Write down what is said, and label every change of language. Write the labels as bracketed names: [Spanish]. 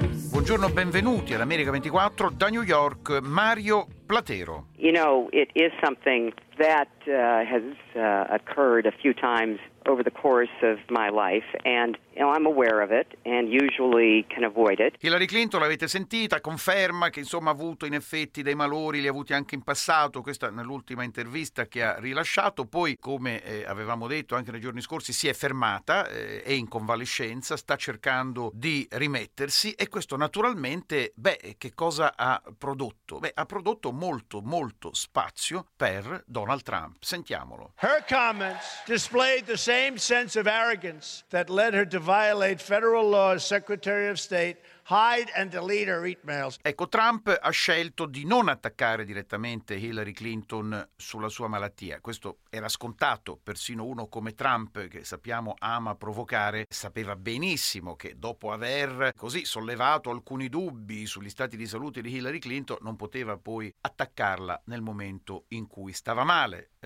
[Italian] Buongiorno, benvenuti all'America 24 da New York, Mario Platero. [English] You know, it is something that has occurred a few times over the course of my life, and you know, I'm aware of it and usually can avoid it. [Italian] Hillary Clinton, l'avete sentita, conferma che insomma ha avuto in effetti dei malori, li ha avuti anche in passato, questa nell'ultima intervista che ha rilasciato. Poi, come avevamo detto anche nei giorni scorsi, si è fermata, è in convalescenza, sta cercando di rimettersi, e questo naturalmente, beh, che cosa ha prodotto? Beh, ha prodotto molto molto spazio per Donald Trump. Sentiamolo. [English] Her comments displayed the same sense of arrogance that led her to violate federal law as Secretary of State. Hide and delete her emails. [Italian] Ecco, Trump ha scelto di non attaccare direttamente Hillary Clinton sulla sua malattia. Questo era scontato. Persino uno come Trump, che sappiamo ama provocare, sapeva benissimo che dopo aver così sollevato alcuni dubbi sugli stati di salute di Hillary Clinton, non poteva poi attaccarla nel momento in cui stava male.